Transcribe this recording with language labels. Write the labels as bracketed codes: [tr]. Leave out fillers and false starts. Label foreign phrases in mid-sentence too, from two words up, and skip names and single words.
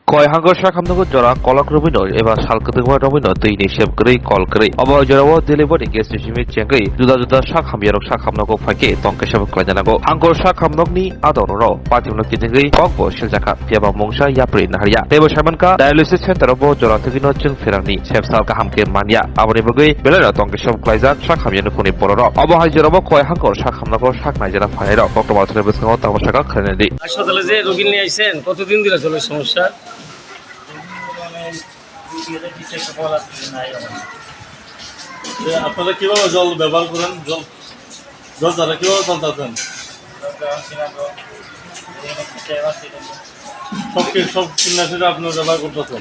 [trp] Koi hangor shakamnago jora kolak robinor eba salkadwa robinor tei ni shepgrei kolgrei aba jorawo delivery guest jimi chengrei juda shakamyarok shakamnago phake tongke shabak klajanago hangor shakamnokni adororo patimnok kijingrei kokbo siljaka piaba mongsa yapri naharia tebo shamanka [en] dialysis center [trp] obo jora thegino chung ferani sepsal kahamke mania aboni bagui belera tongke shabak klajak shakamyanu kuni pororo aba hai jorawo koi hangor shakamnago shaknai jara phairo boktoba thre besngo tamashaka khanedi [bn] হাসপাতালে যে রোগী নিয়ে আইছেন কতদিন ধরে চলে সমস্যা? আপনারা কিভাবে জল ব্যবহার করেন? জল দ্বারা কিভাবে চলতেছেন? সব কীটনাশক আপনারা ব্যবহার করতেছেন?